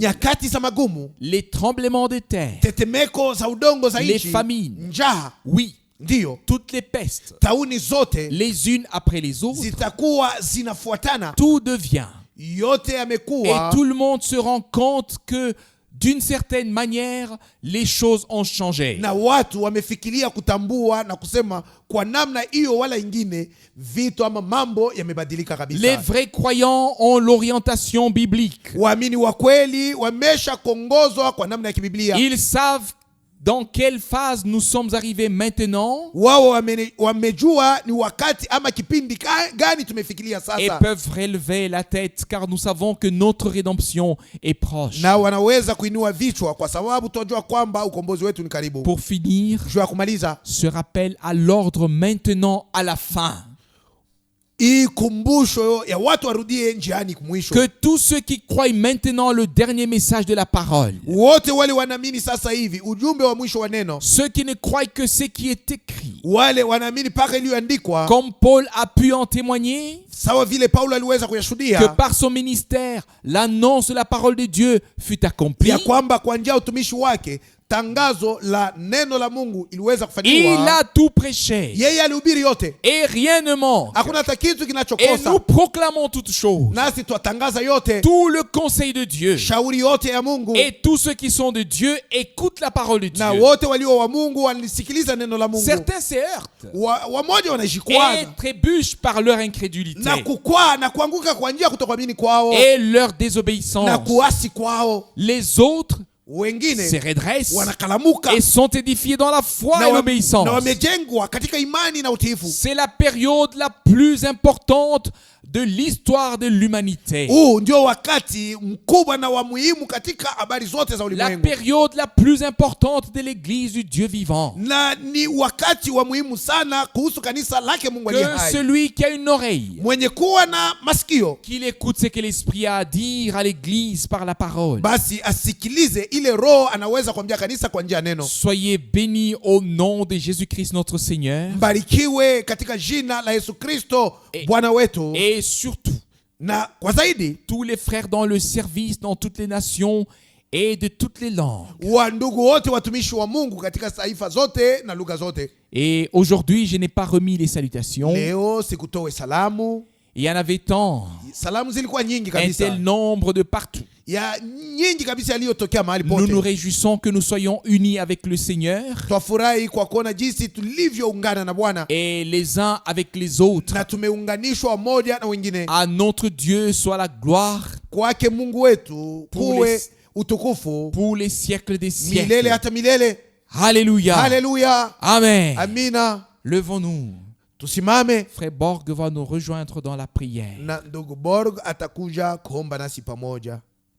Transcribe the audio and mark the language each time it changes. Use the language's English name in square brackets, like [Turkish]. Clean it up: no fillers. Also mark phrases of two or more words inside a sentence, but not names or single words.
[Swahili] nyakati za magumu, [French] les tremblements de terre, [Swahili] tetemeko za udongo za [French] les [Swahili] nchi, [French] famines, [Swahili] njaa, [French] oui, [Swahili] ndiyo [French] toutes les pestes, [Swahili] tauni zote [French] les unes après les autres, [Swahili] zitakuwa zinafuatana. [French] tout devient. [Swahili] Yote [French] Et [Swahili] yamekuwa, [French] tout le monde se rend compte que d'une certaine manière, les choses ont changé. [Swahili] na watu wamefikiria kutambua na kusema kwa namna hiyo wala ingine vitu ama mambo yamebadilika kabisa. [French] Les vrais croyants ont l'orientation biblique. [Swahili] Waamini wa kweli wamesha kuongozwa kwa namna ya kibiblia. [French] Ils savent dans quelle phase nous sommes arrivés maintenant [Swahili] Wao wamejua ni wakati ama kipindi gani tumefikiria [French] et [Swahili] sasa, [French] peuvent relever la tête car nous savons que notre rédemption est proche. [Swahili] na wanaweza kuinua vichwa kwa sababu tunajua kwamba ukombozi wetu ni karibu. [French] Pour finir, [Swahili] Juu ya kumaliza, [French] ce rappel à l'ordre maintenant à la fin. [Swahili] hii kumbusho ya watu warudie njiani mwisho. [French] Que tous ceux qui croient maintenant le dernier message de la parole, [Swahili] Wote wale wanaamini sasa hivi ujumbe wa mwisho wa neno, [French] ceux qui ne croient que ce qui est écrit, [Swahili] wale wanaamini paka iliyoandikwa, [French] comme Paul a pu en témoigner, [Swahili] sawa vile Paulo aliweza [French] que [Swahili] kuyashuhudia, [French] par son ministère, l'annonce de la parole de Dieu fut accomplie. [Swahili] ya kwamba kwa njia ya utumishi wake tangazo la neno la Mungu iliweza [French] Il [Swahili] kufanywa. [French] a tout prêché [Swahili] Yeye alihubiri yote, [French] et rien ne manque. [Swahili] hakuna hata kitu [French] Et [Swahili] kinachokosa. [French] nous proclamons toutes choses. [Swahili] Nasi twatangaza yote, [French] Tout le conseil de Dieu [Swahili] shauri yote ya Mungu, [French] et tous ceux qui sont de Dieu écoutent la parole de [Swahili] na [French] Dieu. [Swahili] wote walio wa Mungu walisikiliza neno la Mungu. [French] Certains se heurtent [Swahili] Wamoja [French] et [Swahili] wanajikwaza [French] trébuchent par leur incrédulité [Swahili] na kukwaa na kuanguka kwa njia ya kutokuamini kwao [French] et leur [Swahili] na [French] désobéissance. [Swahili] kuasi kwao. [French] Les autres se [Swahili] Wengine [French] redressent [Swahili] wanakalamuka [French] et sont édifiés dans la foi [Swahili] na [French] et l'obéissance. [Swahili] wamejengwa katika imani na utiifu. [French] C'est la période la plus importante de l'histoire de l'humanité. [Swahili] Huu ndio wakati mkubwa na wa muhimu katika habari zote za [French] La [Swahili] ulimwengu, [French] période la plus importante de l'église du Dieu vivant. [Swahili] na ni wakati wa muhimu sana kuhusu kanisa lake Mungu aliye [French] Que [Swahili] hai. [French] celui qui a une oreille, [Swahili] Mwenye kuwa na masikio [French] qu'il écoute ce que l'Esprit a à dire à l'église par la parole. [Swahili] basi asikilize ile Roho anaweza kuambia kanisa kwa njia ya neno. [French] Soyez bénis au nom de Jésus-Christ notre Seigneur. [Swahili] Mbarikiwe katika jina la Yesu Kristo Bwana wetu. [French] Et surtout, [Swahili] Na kwa zaidi, [French] tous les frères dans le service dans toutes les nations et de toutes les langues. [Swahili] wa ndugu wote watumishi wa Mungu katika taifa zote na lugha zote. [French] Et aujourd'hui, je n'ai pas remis les salutations. [Swahili] Leo sikutoe salamu. [French] Il y en avait tant, [Swahili] Salamu zilikuwa nyingi [French] un [Swahili] kabisa, [French] tel nombre de partout. [Swahili] ya nyingi kabisa yaliyotokea mahali [French] Nous nous [Swahili] pote. [French] réjouissons que nous soyons unis avec le Seigneur [Swahili] Twafurahi kwa kuona jinsi tulivyoungana na Bwana [French] et les uns avec les autres. [Swahili] na tumeunganishwa moja na wengine. [French] À notre Dieu soit la gloire [Swahili] Kwake Mungu wetu [French] Pour [Swahili] kuwe [French] les- [Swahili] utukufu [French] pour les siècles des [Swahili] milele [French] siècles. [Swahili] hata milele. [French] Alléluia. [Swahili] Haleluya, [French] Amen. [Swahili] amina. [French] Levons-nous. [Swahili] Tusimame [French] Frère Borg va nous rejoindre dans la prière. [Swahili] na ndugu Borg atakuja kuomba nasi pamoja.